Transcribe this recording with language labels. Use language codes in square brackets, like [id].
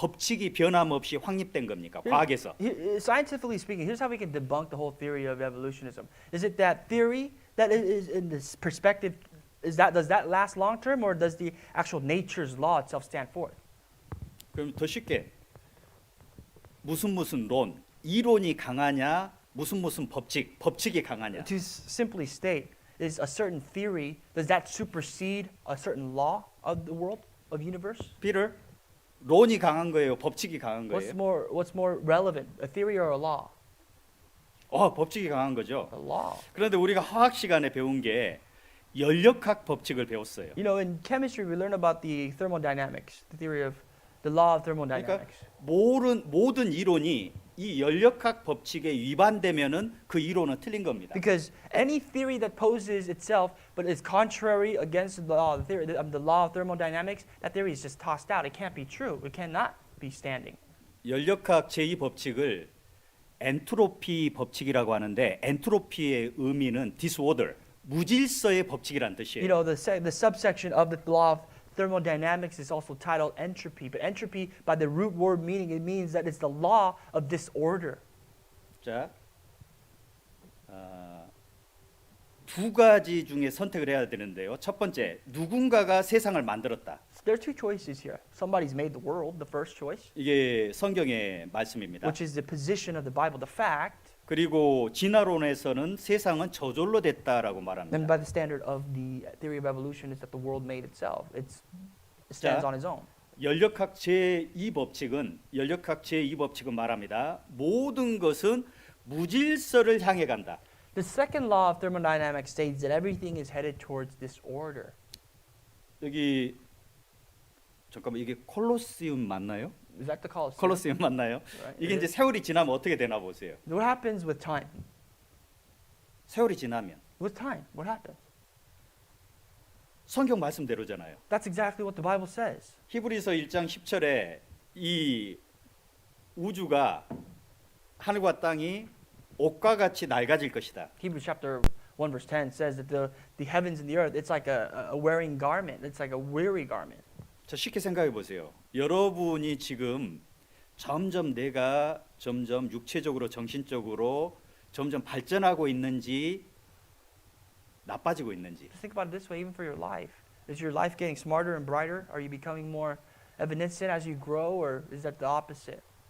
[ko] 법칙이 변함없이 확립된 겁니까? 과학에서. [en] Scientifically speaking, here's how we can debunk the whole theory of evolutionism. Is it that theory that is in this perspective, does that last long term, or does the actual nature's law itself stand forth? [ko] 그럼 더 쉽게 무슨 론, 이론이 강하냐? 무슨 법칙이 강하냐? [en] To simply state, is a certain theory, does that supersede a certain law of the world, of universe? [ko] 피를 론이 강한 거예요? 법칙이 강한 거예요? [en] What's more relevant, a theory or a law? [ko] 법칙이 강한 거죠. [en] A law. [ko] 그런데 우리가 화학 시간에 배운 게 연력학 법칙을 배웠어요. [en] You know, in chemistry, we learn about the thermodynamics, the theory of the law of [ko] 그러니까 [en] thermodynamics. [ko] 모든 이론이 이 연력학 법칙에 위반되면은 그 이론은 틀린 겁니다. [en] Because any theory that poses itself but is contrary against the law, the law of thermodynamics, that theory is just tossed out. It can't be true. It cannot be standing. [ko] 연력학 제2법칙을 엔트로피 법칙이라고 하는데 엔트로피의 의미는 disorder, 무질서의 법칙이란 뜻이에요. [en] You know, the subsection of the law of thermodynamics is also titled entropy. But entropy, by the root word meaning, it means that it's the law of disorder. [ko] 자, 두 가지 중에 선택을 해야 되는데요. 첫 번째, 누군가가 세상을 만들었다. [en] There are two choices here. Somebody's made the world, the first choice, [ko] 이게 성경의 말씀입니다. [en] which is the position of the Bible, the fact. [ko] 그리고 진화론에서는 세상은 저절로 됐다라고 [en] Then [ko] 말합니다. [en] by the standard of the theory of evolution is that the world made itself. It stands [ko] 자, [en] on its own. [ko] 연력학 제2법칙은 말합니다. 모든 것은 무질서를 향해 간다. [en] The second law of thermodynamics states that everything is headed towards disorder. [ko] 여기 잠깐만 이게 콜로세움 맞나요? [en] Is that the Colosseum? [ko] 콜로세움 맞나요? [en] Right. [ko] 이게 이제 세월이 지나면 어떻게 되나 보세요. [en] What happens with time? [ko] 세월이 지나면 [en] With time, what happens? [ko] 성경 말씀대로잖아요. [en] That's exactly what the Bible says. [ko] 히브리서 1장 10절에 이 우주가 하늘과 땅이 옷과 같이 낡아질 것이다. [en] Hebrews chapter 1 verse 10 says that the heavens and the earth, it's like a wearing garment. It's like a weary garment. [ko] 자, 쉽게 생각해 보세요. 여러분이 지금 내가 점점 육체적으로 정신적으로 점점 발전하고 있는지 나빠지고 있는지. [en] Just think about it this way, even for your life. Is your life getting smarter and brighter? Are you becoming more evanescent as you grow, or is that the opposite?